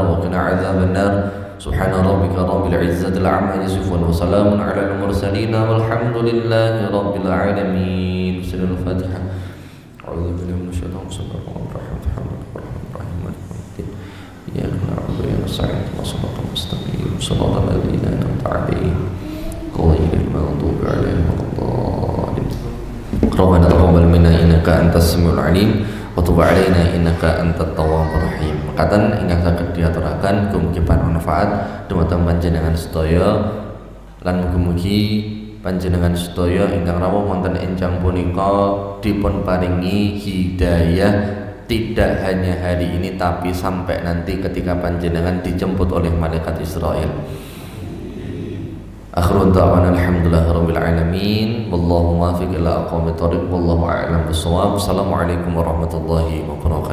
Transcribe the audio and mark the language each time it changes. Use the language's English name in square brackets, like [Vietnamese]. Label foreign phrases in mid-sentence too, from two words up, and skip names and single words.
[Arabic] وقنا عذاب النار سبحان ربك رب العزة عما يصفون وسلام على المرسلين والحمد لله رب العالمين سورة الفاتحة أعوذ بالله من الشيطان بسم الله الرحمن الرحيم الحمد لله الرحمن الرحيم مالك يوم الدين إياك نعبد وإياك نستعين اهدنا الصراط المستقيم صراط الذين أنعمت عليهم غير المغضوب عليهم ولا الضالين ربنا تقبل منا إنك أنت السميع العليم وتب علينا إنك أنت التواب الرحيم. [Javanese] Mekaten ingkang saged diaturaken mugi-mugi manfaat dumateng panjenengan sedaya lan mugi-mugi panjenengan sedaya ingkang rawuh wonten enjang punika dipun paringi hidayah [Indonesian] tidak hanya hari ini tapi sampai nanti ketika [Javanese] panjenengan [Indonesian] dijemput oleh malaikat Israel. [Arabic] آخر دعوانا الحمد لله رب العالمين والله الموفق إلى أقوم الطريق والله أعلم بالصواب. السلام عليكم ورحمة الله وبركاته.